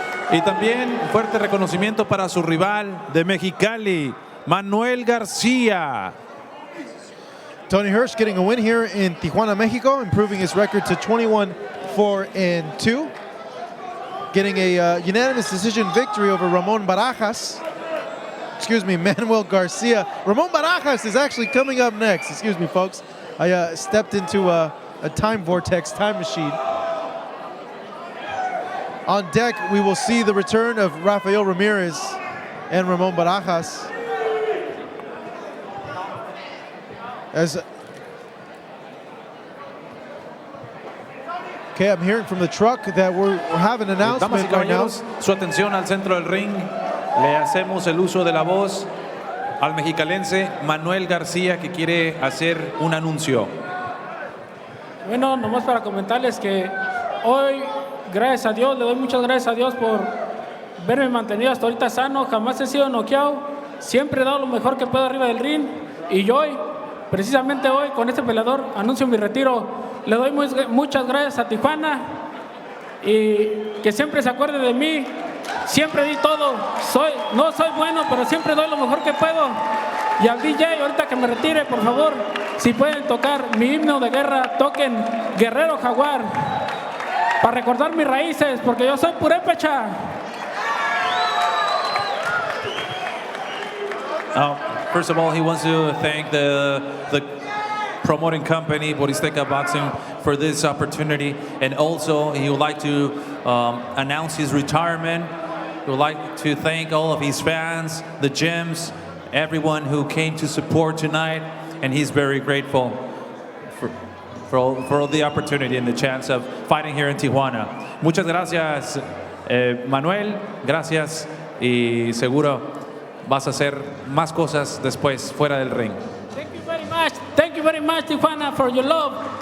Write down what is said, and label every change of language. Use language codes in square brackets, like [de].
[es] Y también fuerte reconocimiento para su rival de Mexicali, Manuel Garcia. [en] Tony Hirsch getting a win here in Tijuana, Mexico, improving his record to 21-4-2. Getting a unanimous decision victory over Manuel Garcia. Ramon Barajas is actually coming up next. Excuse me, folks. I stepped into a time vortex, time machine. On deck, we will see the return of Rafael Ramirez and Ramon Barajas. Okay, I'm hearing from the truck that we're having an announcement right now. [es] Su atención al centro del ring. Le hacemos el uso de la voz al mexicalense Manuel García, que quiere hacer un anuncio. Bueno, nomás para comentarles que hoy, gracias a Dios, le doy muchas gracias a Dios por verme mantenido hasta ahorita sano. Jamás he sido noqueado. Siempre he dado lo mejor que puedo arriba del ring. Y hoy, precisamente hoy, con este peleador, anuncio mi retiro. Le doy muchas gracias a Tijuana y que siempre se acuerde de mí. Siempre di todo. No soy bueno, pero siempre doy lo mejor que puedo. Y al DJ, ahorita que me retire, por favor, si pueden tocar mi himno de guerra, toquen Guerrero Jaguar para recordar mis raíces, porque yo soy purépecha. [en] First of all, he wants to thank the promoting company, Boristeca Boxing, for this opportunity. And also, he would like to announce his retirement. He would like to thank all of his fans, the gyms, everyone who came to support tonight, and he's very grateful for all the opportunity and the chance of fighting here in Tijuana. [es] Muchas gracias, Manuel. Gracias, y seguro vas a hacer más cosas después fuera del ring. [en] Thank you very much. Thank you very much, Tijuana, for your love.